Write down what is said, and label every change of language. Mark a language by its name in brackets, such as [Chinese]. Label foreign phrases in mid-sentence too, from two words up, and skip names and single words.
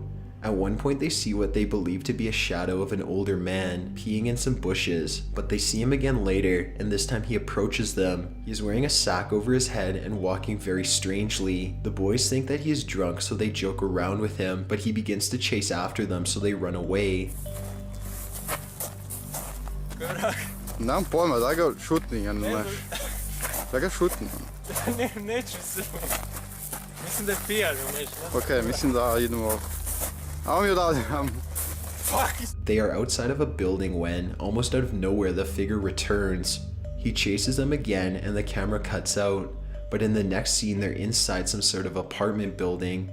[English] At one point they see what they believe to be a shadow of an older man peeing in some bushes, but they see him again later, and this time he approaches them. He's wearing a sack over his head and walking very strangely. The boys think that he is drunk, so they joke around with him, but he begins to chase after them, so they run away. [Serbian] Nemam pojma, daj ga šutni, ja ne znaš. Daj ga šutni. Neću se. Mislim da je pijan, umeš, ne? Okej, mislim da idemo. Ajmo mi odavde, ajmo. [English] They are outside of a building when, almost out of nowhere, the figure returns. He chases them again and the camera cuts out. But in the next scene, they're inside some sort of apartment building.